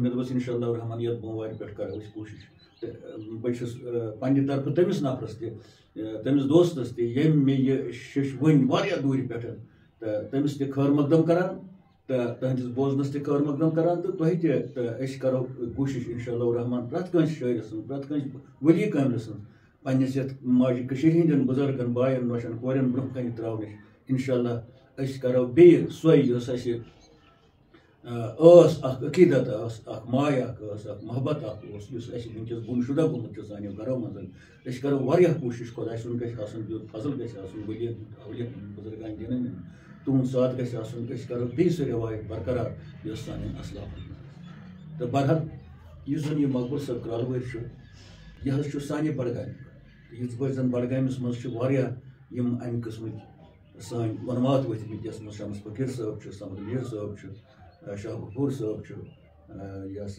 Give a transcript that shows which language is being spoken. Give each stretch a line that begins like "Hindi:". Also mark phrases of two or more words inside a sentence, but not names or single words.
Kashmiri: مےٚ دوٚپُس
Arabic: اِنشاء اللہ الرحمان
Kashmiri: یَتھ بوموارِ پٮ۪ٹھ کرو أسۍ کوٗشِش تہٕ بہٕ چھُس پننہِ طرفہٕ تٔمِس نفرس تہِ تٔمِس دوستس تہِ ییٚمۍ مےٚ یہِ شیٚچھ ؤنۍ واریاہ دوٗرِ پٮ۪ٹھ تہٕ تٔمِس تہِ خٲر مقدم کران تہٕ تُہنٛدِس بوزنس تہِ خٲر مقدم کران تہٕ تۄہہِ تہِ تہٕ أسۍ کرو کوٗشِش
Arabic: اِنشاء اللہ الرحمان
Kashmiri: پرٛٮ۪تھ کٲنٛسہِ شٲعرٕ سٕنٛز پرٛٮ۪تھ کٲنٛسہِ ؤلی کاملہِ سٕنٛز پنس یتھ ماجہ کشیر ہندین بزرگن باین نوشن کورین برہ کن تراونچ انشاءاللہ اس کرو بیٚیہِ سۄے یۄس اَسہِ ٲس اکھ عقیدت ٲس اکھ ماے اکھ ٲس اکھ محبت اکھ اوس یُس اَسہِ وٕنکیٚس گُم شُدہ گوٚمُت چھُ سانیو گرو منٛز أسۍ کرو واریاہ کوٗشِش خۄداے سُنٛد گژھِ آسُن تیُتھ فضل گژھِ آسُن ؤلیَن اولِیَن بُزرگان دیٖنن ہُنٛد تُہُنٛد ساتھ گژھِ آسُن أسۍ کرو بیٚیہِ سۄ رِوایت برقرار یۄس سانٮ۪ن اَسلافن تہٕ بہرحال یُس زن یہِ مقبوٗل صٲب کرٛالہٕ چھُ یہِ حظ چھُ سانہِ بڈگامہِ یِتھ پٲٹھۍ زن بڈگامِس منٛز چھِ واریاہ یِم امہِ قٕسمٕکۍ سٲنۍ وۄنمات ؤتھمٕتۍ یَتھ منٛز شمس فقیٖر صٲب چھُ سمد میٖر صٲب چھُ شاہ غفوٗر صٲب چھُ یہِ ہسا